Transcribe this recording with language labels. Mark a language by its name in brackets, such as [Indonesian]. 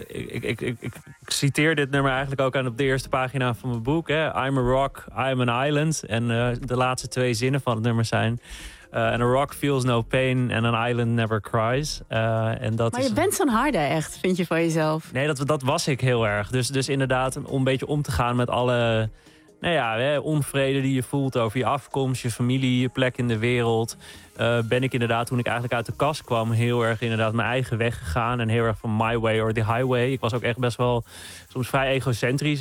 [Dutch] Ik citeer dit nummer eigenlijk ook aan op de eerste pagina van mijn boek. Hè. [English] I'm a rock, I'm an island. [Dutch] En de laatste twee zinnen van het nummer zijn... [English] And a rock feels no pain and an island never cries. [Dutch] Bent zo'n harde echt, vind je van jezelf. Nee, dat was ik heel erg. Dus inderdaad, om een beetje om te gaan met alle onvrede die je voelt over je afkomst, je familie, je plek in de wereld. Ben ik inderdaad, toen ik eigenlijk uit de kast kwam, heel erg inderdaad mijn eigen weg gegaan. En heel erg van [English] my way or the highway. [Dutch] Ik was ook echt best wel soms vrij egocentrisch.